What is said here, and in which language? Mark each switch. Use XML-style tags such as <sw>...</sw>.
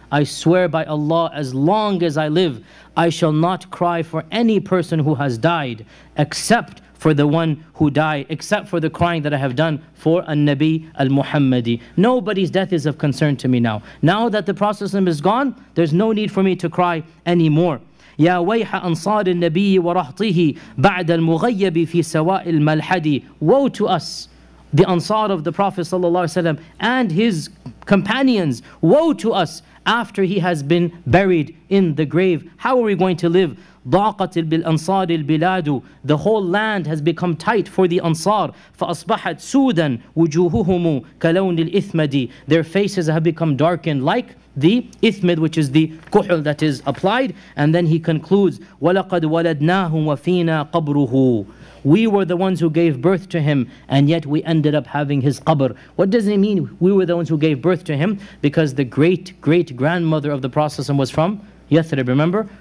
<en>I swear by Allah, as long as I live, I shall not cry for any person who has died except for the one who died, except for the crying that I have done for An-Nabi Al-Muhammadi. Nobody's death is of concern to me now. Now that the Prophet is gone, there's no need for me to cry anymore.</en> <ar>يا ويح أنصار النبي ورهطه بعد المغيب في سواء الملحدي.</ar> <en>Woe to us, the Ansar of the Prophet صلى الله عليه وسلم and his companions. Woe to us after he has been buried in the grave. How are we going to live?</en> <ar>ضاقت بالأنصار البلاد.</ar> <en>The whole land has become tight for the Ansar. فأصبحت سودا وجوههم كلون الإثمد. Their faces have become darkened like the ithmid, which is the kuhl that is applied. And then he concludes,</en> <ar>وَلَقَدْ وَلَدْنَاهُ وَفِينَا قَبْرُهُ.</ar> <en>We were the ones who gave birth to him, and yet we ended up having his qabr. What does it mean, we were the ones who gave birth to him? Because the great-great-grandmother of the Prophet was from Yathrib, remember?</en>